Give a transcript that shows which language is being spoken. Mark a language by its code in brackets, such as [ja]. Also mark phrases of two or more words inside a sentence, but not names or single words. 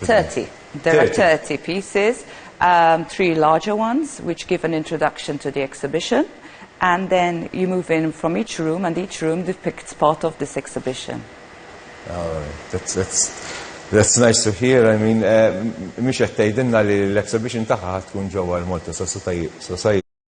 [en] 30. There are 30 pieces. 3 larger ones, which give an introduction to the exhibition, and then you move in from each room, and each room depicts part of this exhibition. All right. That's nice to hear. I mean, [mt] mhix qed tgħidilna li l-exhibition tagħha tkun ġewwa l-Malta Society